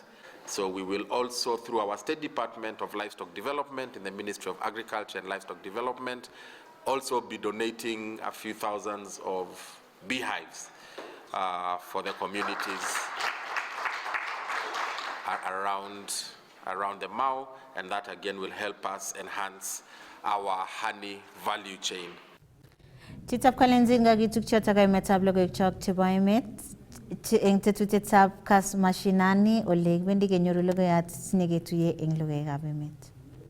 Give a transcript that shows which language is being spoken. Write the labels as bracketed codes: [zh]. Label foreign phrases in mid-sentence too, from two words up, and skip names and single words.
[en] So we will also, through our State Department of Livestock Development in the Ministry of Agriculture and Livestock Development, also be donating a few thousands of beehives for the communities around the Mau, and that again will help us enhance our honey value chain. [kln] Chitap Kalenzinga gitukchota kaimetab logoiwek chok chebo emet eng tetutietab kas mashinani ole wendi kenyoru logoiyat sineketuye eng logoiwekab emet.